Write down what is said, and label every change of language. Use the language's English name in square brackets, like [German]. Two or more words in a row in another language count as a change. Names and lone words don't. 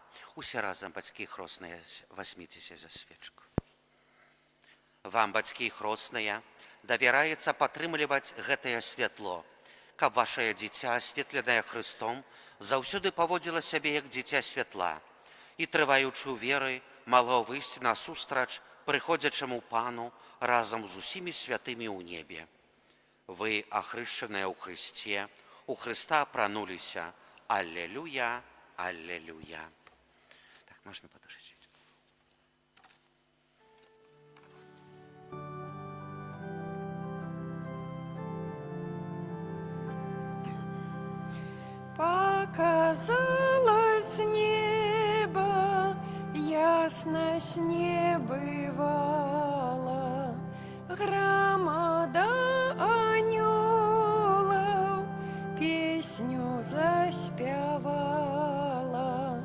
[Belarusian] Усе разом, [Russian] батьки хрестные, возьмитесь за свечку. [Belarusian] Вам, батьки хрестные, давяраецца падтрымліваць гэтае святло, каб вашае дзіця, асветленае Христом, заўсёды паводзіла сябе як дзіця святла і, трываючы ў веры, магло выйсці насустрач прыходзячаму Пану разам з усімі святымі ў небе. Вы, ахрышчаныя ў Христе, у Христа апрануліся. [Russian] Аллилуйя, аллилуйя. Так, можно подождать. [Belarusian] Показалось небо, ясность не бывала, громада анёлов песню заспевала.